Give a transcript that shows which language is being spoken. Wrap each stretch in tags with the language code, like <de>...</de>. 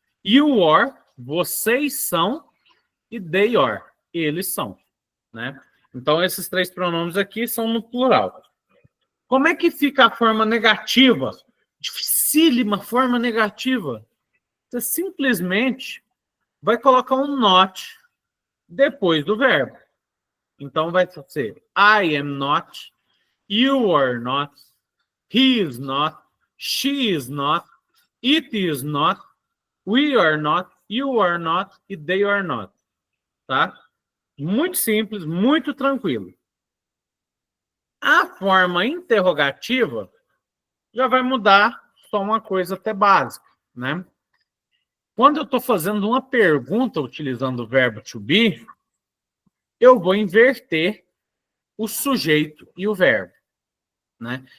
<en>You are,</en> <pt>vocês são. E</pt> <en>they are,</en> <pt>eles são, né? Então, esses 3 pronomes aqui são no plural. Como é que fica a forma negativa? Dificílima forma negativa. Você simplesmente vai colocar um not depois do verbo. Então, vai ser</pt> <en>I am not, you are not, he is not, she is not, it is not, we are not, you are not e they are not.</en> <pt>Tá? Muito simples, muito tranquilo. A forma interrogativa já vai mudar só uma coisa até básica, né? Quando eu estou fazendo uma pergunta utilizando o verbo to be, eu vou inverter o sujeito e o verbo, né?</pt>